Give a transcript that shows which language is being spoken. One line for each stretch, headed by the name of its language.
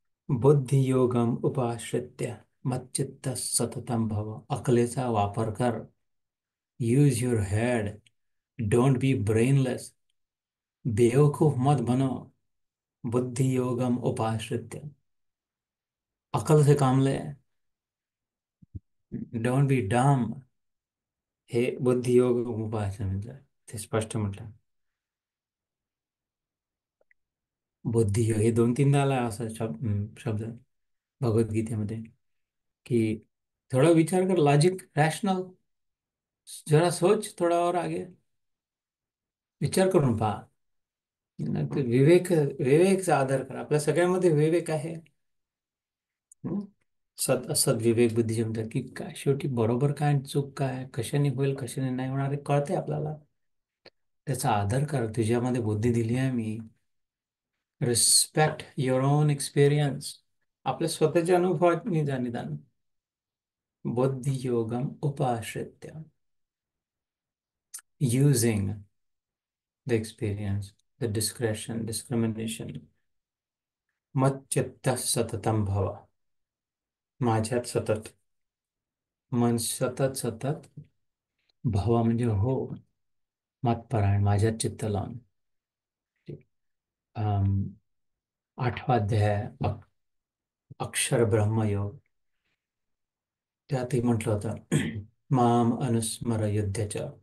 Sanskrit: बुद्धियोगम उपाश्रित्य मच्चित्त सततम भव.
Marathi: अकलेचा वापर कर.
English: Use your head. Don't be brainless.
Hindi: बेवकूफ मत बनो.
Sanskrit: बुद्धियोगम उपाश्रित्य,
Hindi: अकल से काम ले.
English: Don't be dumb.
Marathi: हे बुद्धियोग उपासना म्हटलं, ते स्पष्ट म्हटलं. बुद्धियोग हे दोन तीनदा आला असा शब्द भगवद्गीतेमध्ये, की थोड़ा विचार कर, लॉजिक, रॅशनल,
Hindi: जरा सोच थोडा और आगे,
Marathi: विचार करून पहा. नाहीतर विवेकचा आदर करा. आपल्या सगळ्यामध्ये विवेक आहे. हं? असद विवेक बुद्धी म्हणतात की काय शेवटी बरोबर काय आणि चूक काय, कशाने होईल कशाने नाही होणार हे कळते आपल्याला. त्याचा आदर कर. तुझ्यामध्ये बुद्धी दिली आहे मी.
English: Respect your own experience.
Marathi: आपल्या स्वतःच्या अनुभवात जा निदान.
Sanskrit: बुद्धियोगम उपाश्रित्य,
English: using the experience, the discretion, discrimination.
Sanskrit: मच्चित्त सततम भव,
Marathi: माझ्यात सतत, मन सतत सतत, भव म्हणजे हो, मतपरायण, माझ्यात चित्त लावून. अम, 8वा अध्याय अक्षर ब्रह्मयोग, त्यातही म्हटलं होतं
Sanskrit: माम अनुस्मर युद्धच.